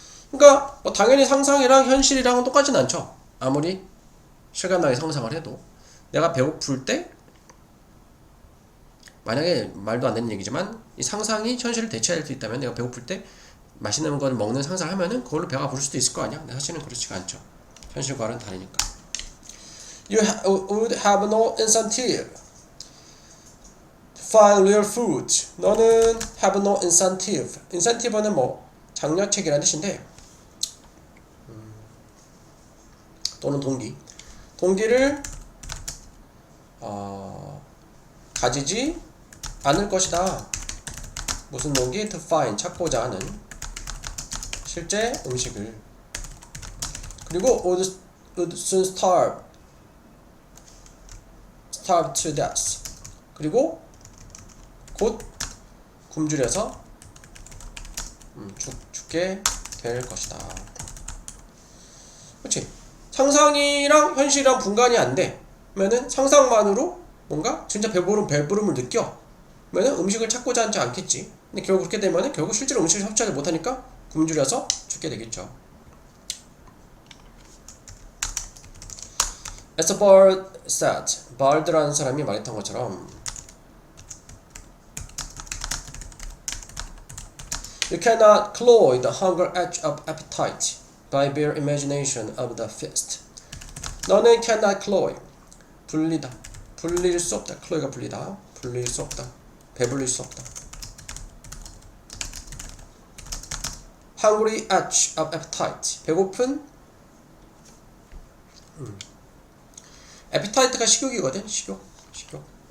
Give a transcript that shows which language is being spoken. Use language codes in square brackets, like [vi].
[ko] 그러니까 뭐 당연히 상상이랑 현실이랑은 똑같진 않죠. 아무리 실감나게 상상을 해도 내가 배고플 때, 만약에 말도 안 되는 얘기지만 이 상상이 현실을 대체할 수 있다면 내가 배고플 때 맛있는 걸 먹는 상상을 하면은 그걸로 배가 부를 수도 있을 거 아니야. 근데 사실은 그렇지가 않죠. 현실과는 다르니까. [en] You would have no incentive find real food. [ko] 너는 [en] have no incentive. [ko] incentive는 뭐 장려책이라는 뜻인데 또는 동기를 가지지 않을 것이다. 무슨 동기? [en] to find [ko] 찾고자 하는 실제 음식을. [en] 그리고 would soon starve to death. [ko] 그리고 곧 굶주려서 죽게 될 것이다. 그렇지? 상상이랑 현실이랑 분간이 안 되면은 상상만으로 뭔가 진짜 배부름을 느껴 그러면 음식을 찾고자 하지 않겠지. 근데 결국 그렇게 되면은 결국 실제로 음식을 섭취하지 못하니까 굶주려서 죽게 되겠죠. [en] As a bird said, [ko] bard라는 사람이 말했던 것처럼 [en] You cannot cloy the hunger edge of appetite by bare imagination of the feast. [ko] 너는 [en] cannot cloy, [ko] 불릴 수 없다. cloy가 불리다. 불릴 수 없다. 배불릴 수 없다. [en] Hungry edge of appetite. [ko] 배고픈 appetite가 식욕이거든. 식욕.